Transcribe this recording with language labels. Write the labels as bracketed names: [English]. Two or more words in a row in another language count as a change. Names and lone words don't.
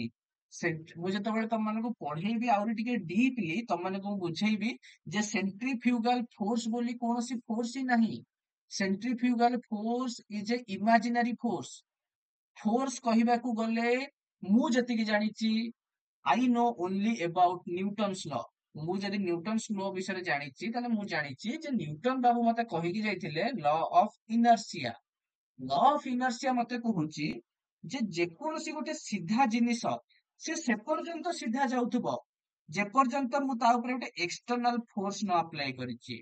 [Odia] ମୁଁ ଯେତେବେଳେ ତମମାନଙ୍କୁ ପଢେଇବି ଆହୁରି ଟିକେ ଡିପଲି, ତମମାନଙ୍କୁ ମୁଁ ବୁଝେଇବି ଯେ [English] centrifugal force [Odia] ବୋଲି କୌଣସି ଫୋର୍ସ ହିଁ ନାହିଁ। [English] centrifugal force is a imaginary force. [Odia] ଫୋର୍ସ କହିବାକୁ ଗଲେ, ମୁଁ ଯେତିକି ଜାଣିଛି, [English] I know only about Newton's law। [Odia] ମୁଁ ଯଦି [English] Newton's law [Odia] ବିଷୟରେ ଜାଣିଛି, ତାହେଲେ ମୁଁ ଜାଣିଛି ଯେ ନ୍ୟୁଟନ ବାବୁ ମତେ କହିକି ଯାଇଥିଲେ [English] law of inertia. law of inertia [Odia] ମତେ କହୁଛି ଯେ ଯେକୌଣସି ଗୋଟେ ସିଧା ଜିନିଷ, ସେ ପର୍ଯ୍ୟନ୍ତ ସିଧା ଯାଉଥିବ ଯେପର୍ଯ୍ୟନ୍ତ ମୁଁ ତା ଉପରେ ଗୋଟେ [English] external force [Odia] ନ ଆପ୍ଲାଏ କରିଛି।